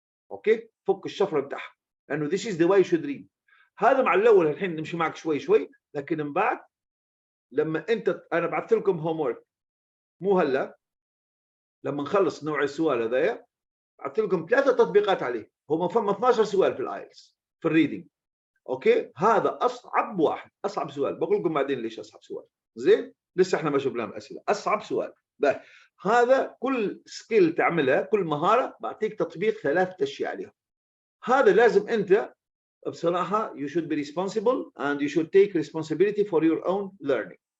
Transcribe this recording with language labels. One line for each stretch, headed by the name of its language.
Arabic: اوكي؟ فك الشفره بتاعها لانه
English: this is the way you should read.
Arabic: هذا مع الاول الحين نمشي معك شوي لكن من بعد لما انا بعثت لكم هوم ورك مو هلا لما نخلص نوع السؤال هذايا بعثت لكم 3 تطبيقات عليه هم فهم 12 سؤال في الايلتس في الريدنج. اوكي هذا اصعب سؤال بقول لكم بعدين ليش اصعب سؤال. زين لسه احنا ما شفنا الاسئله. اصعب سؤال بقى. هذا كل سكيل تعملها كل مهاره بعطيك تطبيق 3 اشياء عليها. هذا لازم انت بصراحه
English: you should be responsible and you should take responsibility for your own learning.